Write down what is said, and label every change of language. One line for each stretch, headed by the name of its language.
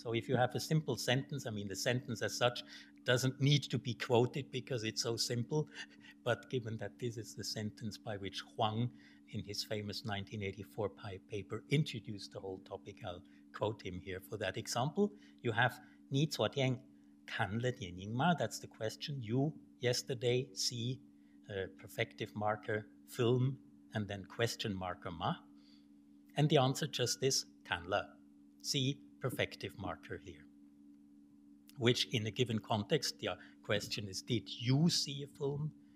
English: So if you have a simple sentence, I mean, the sentence as such doesn't need to be quoted because it's so simple, but given that this is the sentence by which Huang in his famous 1984 paper, introduced the whole topic. I'll quote him here for that example.
Chinese: You have 你昨天看了电影吗?
English: That's the question. You yesterday see perfective marker film and then question marker ma. And the answer just is
Chinese: 看了.
English: See perfective marker here. Which in a given context, the question is, did you see a film?